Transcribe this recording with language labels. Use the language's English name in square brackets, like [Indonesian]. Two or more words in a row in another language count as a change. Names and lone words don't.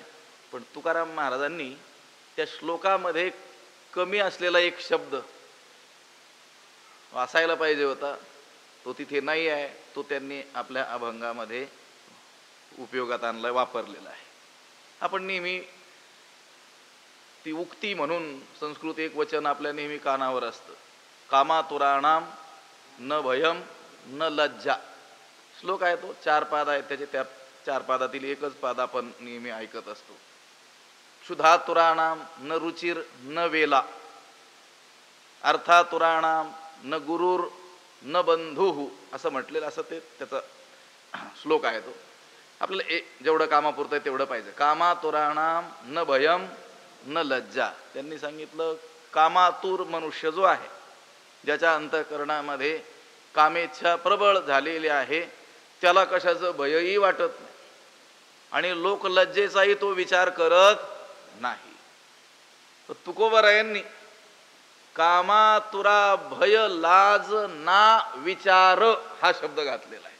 [Marathi] पण तुकाराम महाराजांनी त्या श्लोकामध्ये कमी असलेला एक शब्द असायला पाहिजे होता, तो तिथे नाही आहे, तो त्यांनी आपल्या अभंगामध्ये उपयोगात आणला, वापरलेला आहे. आपण नेहमी ती उक्ती म्हणून संस्कृत एक वचन आपल्या नेहमी कानावर असतं, [Sanskrit] कामातुराणाम न भयम न लज्जा. [Marathi] श्लोक आहे तो, 4 पाद आहेत त्याचे, त्या 4 पादातील एकच पाद आपण नेहमी ऐकत असतो. [Sanskrit] क्षुधातुराणाम न रुचिर न वेला, अर्थातुराणाम न गुरुर न बंधुहु, [Marathi] असं म्हटलेलं, असं ते त्याचा श्लोक आहे तो. आपल्याला जेवढं कामापुरतं आहे तेवढं पाहिजे. [Sanskrit] कामातुराणाम न भयम न लज्जा. [Marathi] त्यांनी सांगितलं कामातुर मनुष्य जो आहे, ज्याच्या अंतःकरणामध्ये कामेच्छा प्रबळ झालेली आहे, त्याला कशाचं भयही वाटत नाही आणि लोकलज्जेचाही तो विचार करत नाही. तर तुकोबरायांनी कामातुरा भय लाज ना विचार हा शब्द घातलेला आहे.